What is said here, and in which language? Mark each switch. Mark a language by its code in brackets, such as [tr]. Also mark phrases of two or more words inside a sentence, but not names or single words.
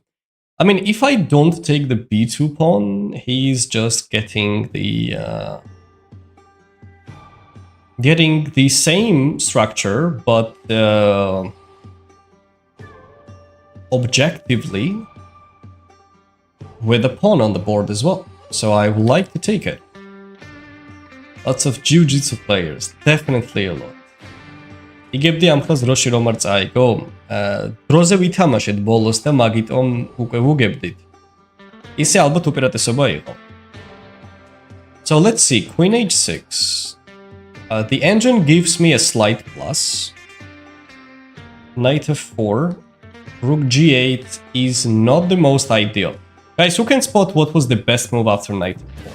[en] I mean, if I don't take the b2 pawn, he's just getting the same structure, but objectively with a pawn on the board as well. So I would like to take it. Lots of jiu-jitsu players, definitely a lot. [ka] იგებდი ამ ხაზ დროში რომ არ წაიგო? დროზე ვითამაშეთ ბოლოს და მაგიტომ უკვე ვუგებდით. ისე ალბათ უპირატესობა იყო. [en] So let's see, Queen h6. The engine gives me a slight plus. Knight f4. Rook g8 is not the most ideal. Guys, who can spot what was the best move after knight f4?